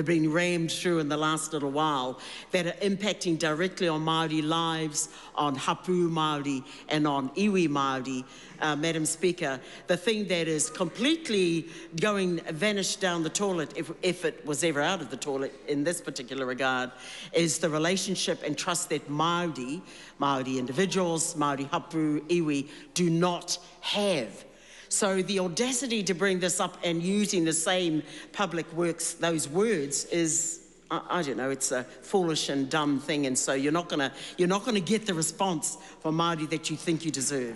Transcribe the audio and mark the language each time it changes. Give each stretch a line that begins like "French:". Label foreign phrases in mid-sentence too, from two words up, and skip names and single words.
English: been rammed through in the last little while that are impacting directly on Māori lives, on
Māori: hapu Māori
English: and on
Māori: iwi Māori,
English: Madam Speaker, the thing that is completely vanished down the toilet, if it was ever out of the toilet in this particular regard, is the relationship and trust that Māori individuals, Māori hapu, iwi, do not have. So the audacity to bring this up and using the same public works, those words, is, I don't know, it's a foolish and dumb thing, and so you're not gonna get the response from Māori that you think you deserve.